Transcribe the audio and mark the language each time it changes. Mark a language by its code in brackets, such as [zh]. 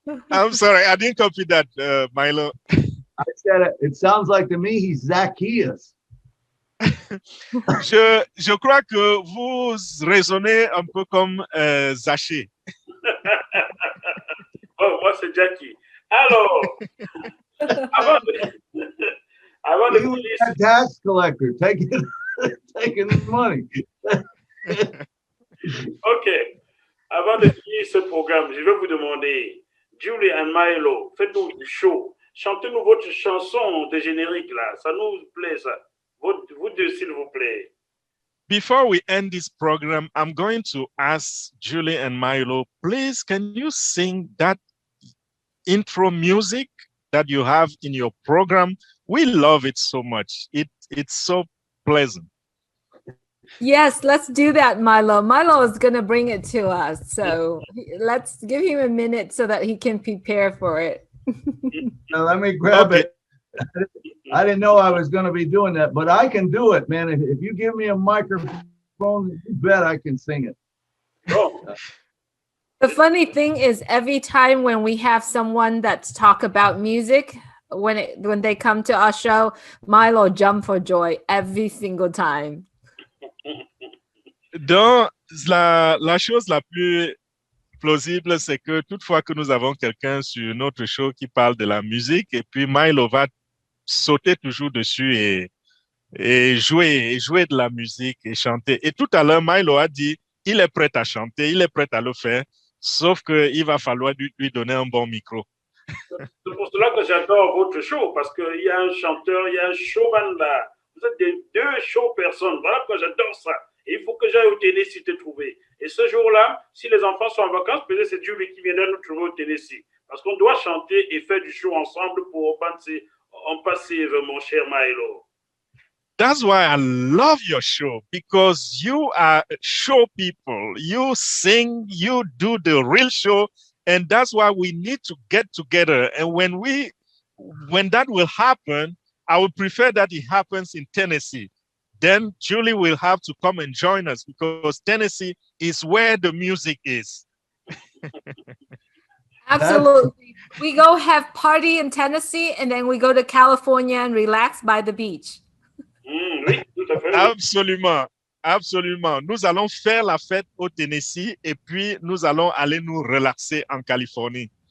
[en] I'm sorry, I didn't copy that, Milo. I said it sounds like to me he's Zacchaeus. [fr] Je crois que vous raisonnez un peu comme Zaché. Oh, moi, c'est Jackie. Alors, avant de [en] He was [fr] finir, [en] a tax collector taking money. OK. [fr] Avant de finir ce programme, je vais vous demander, Julie et Milo, faites-nous du show. Chantez-nous votre chanson de générique là. Ça nous plaît, ça. Vous deux, s'il vous plaît. [en] Before we end this program, I'm going to ask Julie and Milo, please, can you sing that intro music that you have in your program? We love it so much. It's so pleasant. Yes, let's do that, Milo. Milo is going to bring it to us. So let's give him a minute so that he can prepare for it. Now let me grab it. I didn't know I was going to be doing that, but I can do it, man. If you give me a microphone, you bet I can sing it. Oh. The funny thing is, every time when we have someone that's talk about music, when they come to our show, Milo jump for joy every single time. [fr] Donc, la chose la plus plausible, c'est que toutefois que nous avons quelqu'un sur notre show qui parle de la musique, et puis Milo va sauter toujours dessus et jouer de la musique et chanter. Et tout à l'heure, Milo a dit, il est prêt à chanter, il est prêt à le faire, sauf qu'il va falloir lui donner un bon micro. C'est pour cela que j'adore votre show, parce qu'il y a un chanteur, il y a un showman là. Vous êtes deux show personnes. Voilà pourquoi j'adore ça. Et il faut que j'aille au Tennessee te trouver. Et ce jour-là, si les enfants sont en vacances, peut-être c'est Julie qui viendra nous trouver au Tennessee. Parce qu'on doit chanter et faire du show ensemble pour Onpassive, mon cher Milo. [en] That's why I love your show, because you are show people. You sing, you do the real show, and that's why we need to get together. And when that will happen, I would prefer that it happens in Tennessee. Then Julie will have to come and join us, because Tennessee is where the music is. Absolutely. We go have party in Tennessee, and then we go to California and relax by the beach. [fr] Oui, tout à fait. Absolument, absolument. Nous allons faire la fête au Tennessee et puis nous allons aller nous relaxer en Californie.